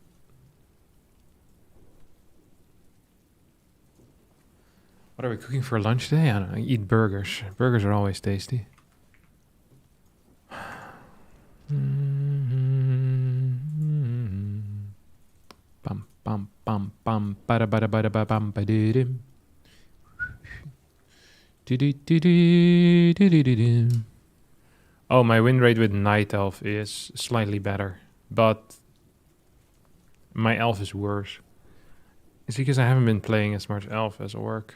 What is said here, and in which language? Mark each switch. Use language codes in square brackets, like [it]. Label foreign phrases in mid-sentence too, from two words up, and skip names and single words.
[en] What are we cooking for lunch today? I don't know. I eat burgers. Burgers are always tasty. Bum bum bum bum bada bada bada ba bum ba dim. Oh, my win rate with Night Elf is slightly better, but my Elf is worse. It's because I haven't been playing as much Elf as Orc.